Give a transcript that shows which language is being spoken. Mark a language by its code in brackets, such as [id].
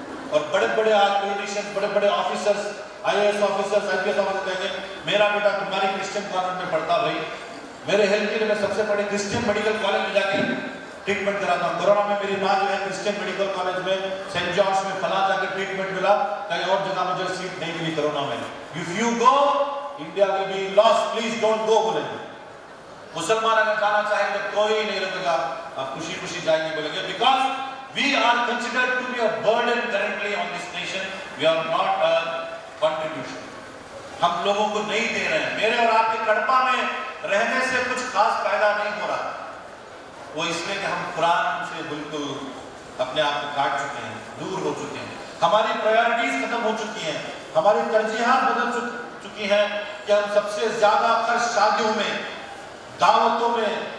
[ur] اور بڑے بڑے آج پولیٹیشین, بڑے بڑے officers, IAS officers, IPS officers کہیں گے میرا بیٹا تمہاری کرسچن کانوینٹ میں پڑھتا, بھائی میرے ہیلتھ کے لیے میں سب سے بڑے کرسچن میڈیکل کالج میں جا کے ٹریٹمنٹ کراتا ہوں. کورونا میں میری ماں جو ہے کرسچن میڈیکل کالج میں سینٹ جانس میں فلاں جا کے ٹریٹمنٹ ملا, کہیں اور جگہ مجھے سیٹ نہیں ملی کورونا میں. [en] If you go, India will be lost, please don't go [ur] بولیں گے. مسلمان اگر جانا چاہیں گے کوئی نہیں رکے گا, آپ خوشی خوشی جائیں گے بولیں گے, [en] because we are considered to be a burden currently on this nation, we are not a contribution. [ur] ہم لوگوں کو نہیں دے رہے ہیں. میرے اور آپ کے کڑپا میں رہنے سے کچھ خاص فائدہ نہیں ہو رہا, وہ اس لیے کہ ہم قرآن سے بالکل اپنے آپ کو کاٹ چکے ہیں, دور ہو چکے ہیں, ہماری پرائیورٹیز ختم ہو چکی ہیں, ہماری ترجیحات بدل چکی ہیں کہ ہم سب سے زیادہ خرچ شادیوں میں, دعوتوں میں,